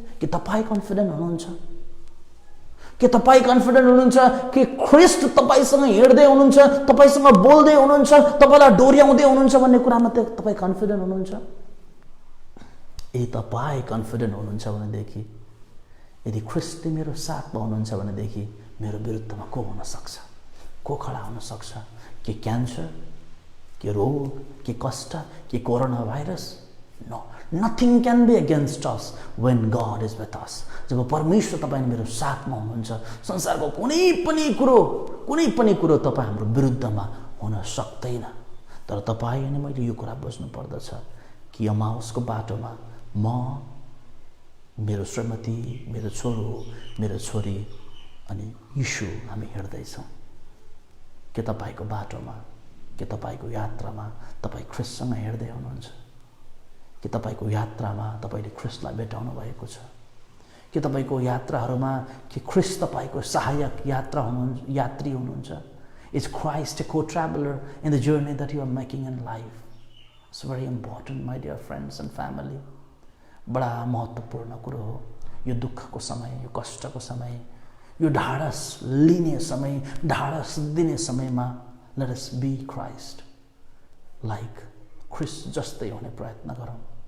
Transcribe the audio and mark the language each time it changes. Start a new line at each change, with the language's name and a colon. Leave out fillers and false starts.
Nepali: कि तपाईँ कन्फिडेन्ट हुनुहुन्छ? के तपाईँ कन्फिडेन्ट हुनुहुन्छ कि ख्रिस्ट तपाईँसँग हिँड्दै हुनुहुन्छ, तपाईँसँग बोल्दै हुनुहुन्छ, तपाईँलाई डोर्याउँदै हुनुहुन्छ भन्ने कुरामा तपाईँ कन्फिडेन्ट हुनुहुन्छ? यदि तपाईँ कन्फिडेन्ट हुनुहुन्छ भनेदेखि, यदि ख्रिस्टले मेरो साथमा हुनुहुन्छ भनेदेखि मेरो विरुद्धमा को हुन सक्छ? को खडा हुन सक्छ? के क्यान्सर, के रोग, के कष्ट, के corona virus?
English: No, nothing can be against us when God is with us.
Nepali: जब परमेश्वर तपाईँ मेरो साथमा हुनुहुन्छ, संसारको कुनै पनि कुरो तपाईँ हाम्रो विरुद्धमा हुन सक्दैन। तर तपाईँ अनि मैले यो कुरा बुझ्नु पर्दछ कि एमाउसको बाटोमा म, मेरो श्रीमती, मेरो छोरो, मेरो छोरी अनि यीशु हामी हिँड्दैछौँ। के तपाईँको बाटोमा, के तपाईँको यात्रामा तपाईँ ख्रिस्टसँग हिँड्दै हुनुहुन्छ? कि तपाईँको यात्रामा तपाईँले ख्रिस्टलाई भेटाउनु भएको छ? कि तपाईँको यात्राहरूमा कि ख्रिस्ट तपाईँको सहायक यात्री हुनुहुन्छ?
English: Is Christ a co traveller in the journey that you are making in life? It's very important my dear friends and family.
Nepali: बडा महत्त्वपूर्ण कुरो हो यो दुःखको समय, यो कष्टको समय, यो ढाडस लिने समय, ढाडस दिने समयमा
English: let us be Christ like
Nepali: ख्रिस्ट जस्तै हुने प्रयत्न गरौँ।